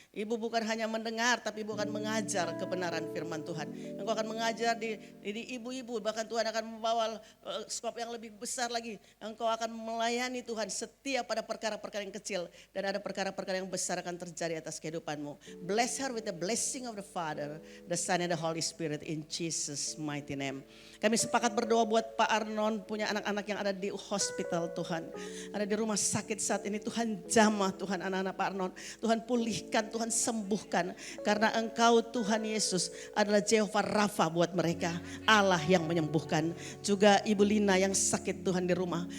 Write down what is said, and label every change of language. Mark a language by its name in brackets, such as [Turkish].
[Indonesian] Ibu bukan hanya mendengar tapi ibu akan mengajar kebenaran firman Tuhan. Engkau akan mengajar di ibu-ibu. Bahkan Tuhan akan membawa skop yang lebih besar lagi. Engkau akan melayani Tuhan setia pada perkara-perkara yang kecil. Dan ada perkara-perkara yang besar akan terjadi atas kehidupanmu. [English] Bless her with the blessing of the Father, the Son and the Holy Spirit in Jesus mighty name. [Indonesian] Kami sepakat berdoa buat Pak Arnon punya anak-anak yang ada di hospital Tuhan. Ada di rumah sakit saat ini Tuhan jamah Tuhan anak-anak Pak Arnon. Tuhan pulihkan, Tuhan sembuhkan. Karena Engkau Tuhan Yesus adalah Jehovah Rafa buat mereka. Allah yang menyembuhkan. Juga Ibu Lina yang sakit Tuhan di rumah.